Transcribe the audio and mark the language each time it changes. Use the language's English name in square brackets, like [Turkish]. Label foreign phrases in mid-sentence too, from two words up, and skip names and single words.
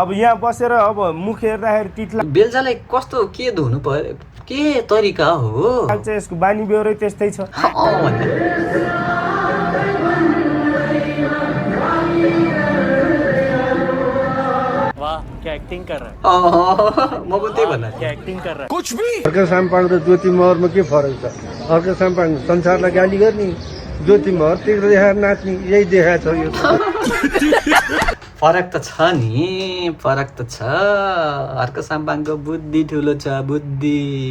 [Nepali] अब यहाँ बसेर अब मुख हेर्दाखेरि तितला बेलचालाई कस्तो के धुनु पर्यो, के तरिका हो? यसको बानी बेहोरै त्यस्तै छ। [Hindi] क्या एक्टिङ कर रहा है? [Nepali] म पनि त्यही भन्दा [Hindi] क्या एक्टिङ कर रहा है? कुछ भी [Nepali] अर्का साम्पाङ र ज्योति महरमा के फरक छ? अर्का साम्पाङ संसारलाई गाली गर्ने, ज्योति महर तिर देखाएर नाच्ने, यही देखाएको छ यो। फरक त छ नि, फरक त छ। अर्का साम्पाङको बुद्धि ठुलो छ, बुद्धि।